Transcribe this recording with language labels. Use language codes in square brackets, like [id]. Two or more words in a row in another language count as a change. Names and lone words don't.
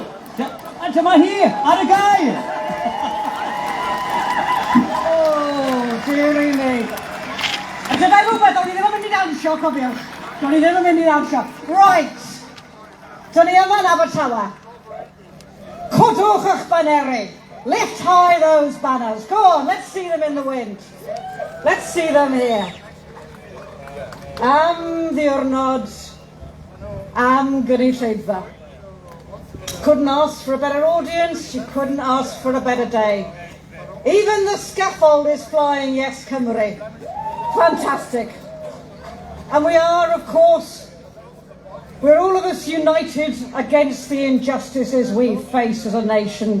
[cy] And dyma hi, ar y gair. [en] Oh, dearie me. [cy] A dyna rhywbeth, o'n i ddim yn mynd i ddawnsio, cofiwch. O'n i ddim yn mynd i ddawnsio. Right. Dyna ni yma'n Abertawe. Codwch eich baneri. [en] Lift high those banners. Go on, let's see them in the wind. Let's see them here. [cy] Am ddiwrnod, am gynulleidfa. [en] Couldn't ask for a better audience, you couldn't ask for a better day. Even the scaffold is flying Yes Cymru. Fantastic. And we are, of course, we're all of us united against the injustices we face as a nation.